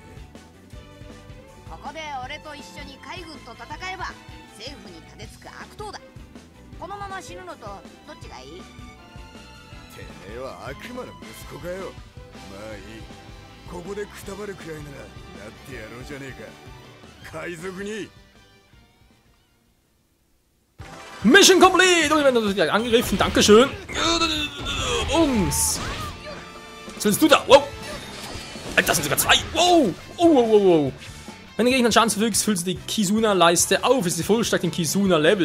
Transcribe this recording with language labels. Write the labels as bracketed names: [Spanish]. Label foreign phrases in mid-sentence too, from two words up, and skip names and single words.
[Japanese] ここで俺と一緒に海軍と戦えば政府に盾つく悪党だこのまま死ぬのとどっちがいいてめえは悪魔の息子かよまあいいここでくたばるくらいならなってやろうじゃねえか海賊に [English] Mission complete! [German] Und wir werden natürlich angegriffen. Dankeschön. Ums. Was willst du da? Wow. Das sind sogar 2. Wow. Wow. Wenn du Gegner Schaden zufügst, füllst du die Kizuna-Leiste auf. Ist die vollständig in Kizuna-Level.